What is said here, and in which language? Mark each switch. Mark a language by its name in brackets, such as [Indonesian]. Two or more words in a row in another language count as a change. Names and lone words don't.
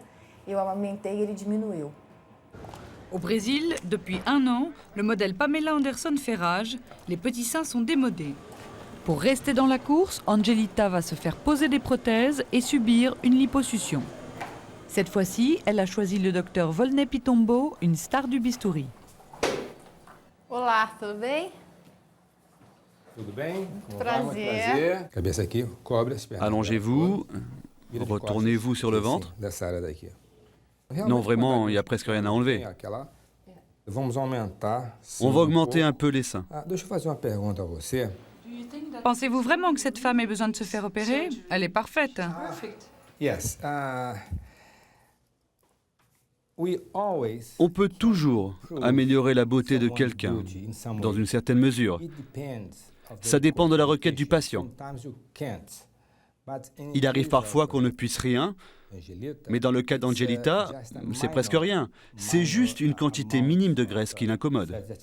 [French] Au Brésil, depuis 1 an, le modèle Pamela Anderson fait rage. Les petits seins sont démodés. Pour rester dans la course, Angelita va se faire poser des prothèses et subir une liposuction. Cette fois-ci, elle a choisi le docteur Volney Pitombo, une star du bistouri. [Portuguese] Olá, tudo bem? Tudo bem? Prazer. Cabeça aqui, cobre as pernas. [French] Allongez-vous, retournez-vous sur le ventre. [Portuguese] Dessa área daqui. [French] Non, vraiment, il n'y a presque rien à enlever. [Portuguese] Vamos aumentar. [French] On va augmenter un peu les seins. [Portuguese] Deixa eu fazer uma pergunta a você. [French] Pensez-vous vraiment que cette femme ait besoin de se faire opérer? Elle est parfaite. [English] Yes. We always. [French] On peut toujours améliorer la beauté de quelqu'un, dans une certaine mesure. Ça dépend de la requête du patient. Il arrive parfois qu'on ne puisse rien, mais dans le cas d'Angelita, c'est presque rien. C'est juste une quantité minime de graisse qui l'incommode.